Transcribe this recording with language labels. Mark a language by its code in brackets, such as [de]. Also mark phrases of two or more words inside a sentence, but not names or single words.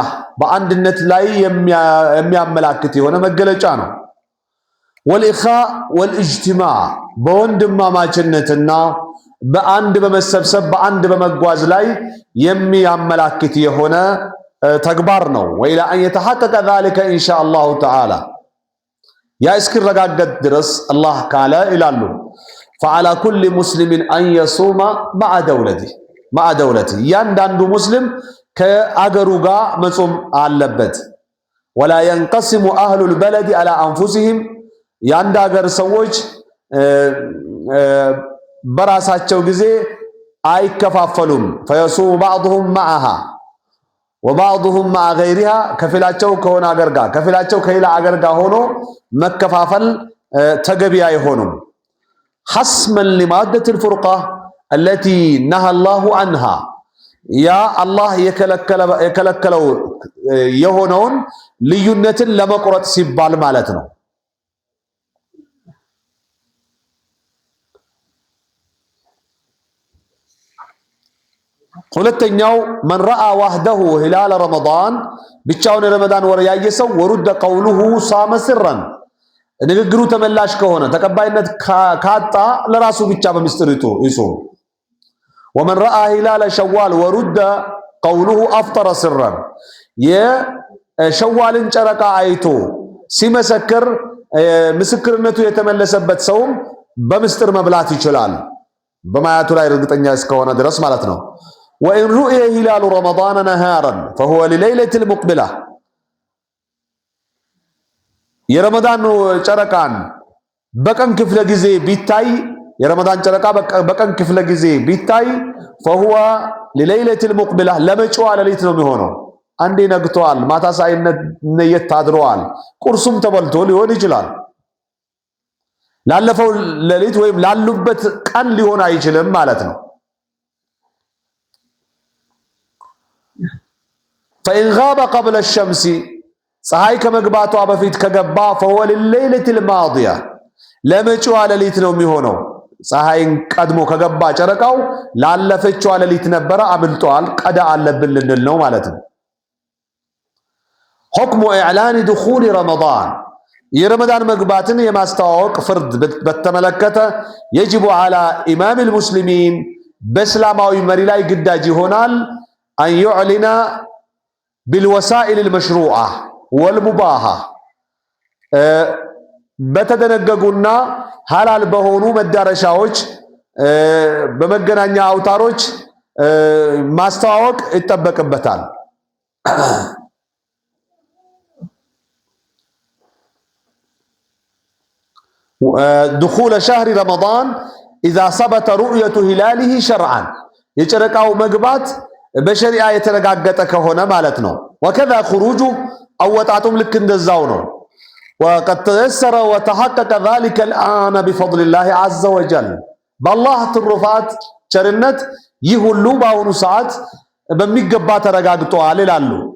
[am] በአንድነት ላይ የሚያመላክት የሆነ መገለጫ ነው። [ar] والإخاء والاجتماع [am] በወንድማማችነትና በአንድ በመሰብሰብ በአንድ በመጓዝ ላይ የሚያመላክት የሆነ ተግባር ነው። [ar] وإلى أن يتحقق ذلك إن شاء الله تعالى [am] ያ እስኪረጋገጥ ድረስ አላህ ካለ ይላሉ [ar] فعلى كل مسلم أن يصوم مع دولته [am] ያንዳንዱ ሙስሊም ከአገሩ ጋር መጾም አለበት። [ar] ولا ينقسم أهل البلد على أنفسهم [am] ያንድ ሀገር ሰዎች በራሳቸው ጊዜ አይከፋፈሉም። [ar] فيصوم بعضهم معها وبعضهم مع غيرها [am] ከፊላቸው ከሆነ ሀገር ጋር ከፊላቸው ከሌላ ሀገር ጋር ሆኖ መከፋፈል ተገቢ አይሆንም። [ar] حسما لمادة الفرقة التي نهى الله عنها يا الله [am] የከለከለው የሆነውን ልዩነትን ለመቁረጥ ሲባል ማለት ነው። [ar] ሁለተኛው من رأى وحده هلال رمضان [am] ብቻውን ረመዳን ወር ያየ ሰው [ar] ورد قوله صام سرا [am] ንግግሩ ተመላሽ ከሆነ ተቀባይነት ካጣ ለራሱ ብቻ በሚስጥር ይጾም። [ar] ومن رأى هلال شوال ورد قوله أفطر سرا [am] የሸዋልን ጨረቃ አይቶ ሲመሰክር ምስክርነቱ የተመለሰበት ሰውም በሚስጥር መብላት ይችላል በማያቱ ላይ እርግጠኛ እስከሆነ ድረስ ማለት ነው። [ar] وإن رؤي هلال رمضان نهارا فهو لليلة المقبلة [am] የረመዳን ጨረቃን በቀን ክፍለ ጊዜ ቢታይ የረመዳን ጨረቃ በቀን ክፍለ ጊዜ ቢታይ [ar] فهو لليلة المقبلة [am] ለመጪዋ ሌሊት ነው የሚሆነው። አንዴ ነግቷል፣ ማታ ሳይነየት ታድሯል፣ ቁርሱም ተበልቶ ሊሆን ይችላል። ላለፈው ሌሊት ወይም ላሉበት ቀን ሊሆን አይችልም ማለት ነው። [ar] فإن غاب قبل الشمس [am] ፀሐይ ከመግባቷ በፊት ከገባ [ar] فهو لليلة الماضية [am] ለመጪዋ ሌሊት ነው የሚሆነው። ፀሐይን ቀድሞ ከገባ ጨረቃው ላለፈችዋ ሌሊት ነበረ አምልጧል፣ ቀዳ አለብን ልንል ነው ማለት ነው። [ar] حكم إعلان دخول رمضان [am] የረመዳን መግባትን የማስተዋወቅ ፍርድ በተመለከተ [ar] يجب على إمام المسلمين [am] በእስላማዊ መሪ ላይ ግዳጅ ይሆናል [ar] أن يعلن بالوسائل المشروعة والمباحة [am] በተደነገጉና ሐላል በሆኑ መዳረሻዎች በመገናኛ አውታሮች ማስተዋወቅ ይጠበቅበታል። [ar] دخول شهر رمضان إذا ثبت رؤية هلاله شرعا [am] የጨረቃው መግባት በሸሪዓ የተረጋገጠ ከሆነ ማለት ነው። [ar] وكذا خروجه [am] አወጣጡም ልክ እንደዛው ነው። [ar] وقد تيسر وتحقق ذلك الآن بفضل الله عز وجل بالله [am] ትሩፋት ቸርነት ይህ ሁሉ በአሁኑ ሰዓት በሚገባ ተረጋግጧል ይላሉ።